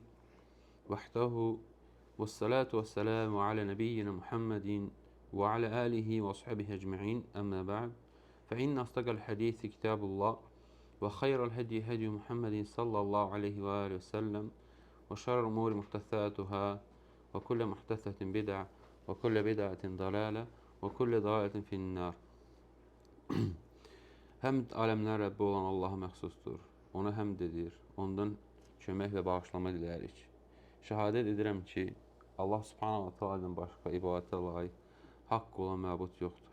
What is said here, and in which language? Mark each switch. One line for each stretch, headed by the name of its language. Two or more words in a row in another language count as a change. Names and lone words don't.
Arabic: وحده و الصلاة و السلام على نبينا محمد و على آله و أصحابه أجمعين. أما بعد. فإن أصدق الحديث كتاب الله و خير الهدي هدي محمد صلى الله عليه و عليه و سلم و شر الأمور محدثاتها و كل محدثة بدعة و كل بدعة ضلالة و كل ضلالة في النار.
Azerbaijani: Həmd aləmlər Rəbbi olan Allaha məxsusdur. Ona həmd edir, ondan kömək və bağışlama diləyirik. Şəhadət edirəm ki, Allah
Arabic: سبحانه و تعالى
Azerbaijani: başqa ibadətə layiq, haqq olan məbud yoxdur.